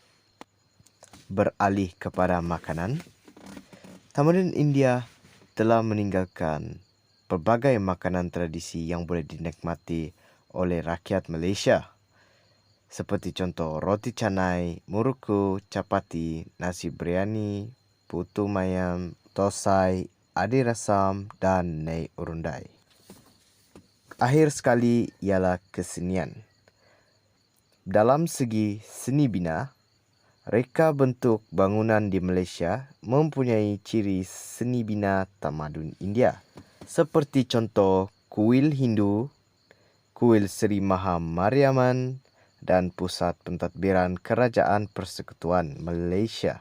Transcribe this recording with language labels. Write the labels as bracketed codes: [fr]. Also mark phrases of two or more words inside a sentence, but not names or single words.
[ms] Beralih kepada makanan, tamadun India telah meninggalkan pelbagai makanan tradisi yang boleh dinikmati oleh rakyat Malaysia, seperti contoh roti canai, muruku, capati, nasi biryani, putu mayam, tosai, adi rasam dan nai urundai. Akhir sekali ialah kesenian. Dalam segi seni bina, reka bentuk bangunan di Malaysia mempunyai ciri seni bina tamadun India, seperti contoh kuil Hindu, kuil Sri Maha Mariamman, dan pusat pentadbiran Kerajaan Persekutuan Malaysia.